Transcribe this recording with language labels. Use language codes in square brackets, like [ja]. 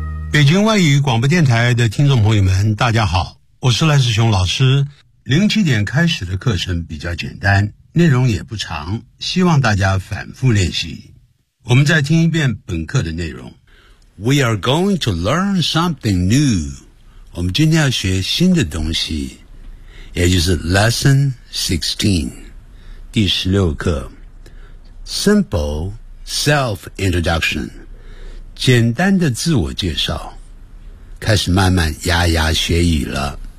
[zh] 北京外语广播电台的听众朋友们，大家好，我是赖世雄老师。 07点开始的课程比较简单，内容也不长，希望大家反复练习。我们再听一遍本课的内容。 [en] We are going to learn something new. [zh] 我们今天要学新的东西，也就是 Lesson 16, 第16课。 [en] Simple self-introduction, [zh] 简单的自我介绍，开始慢慢牙牙学语了。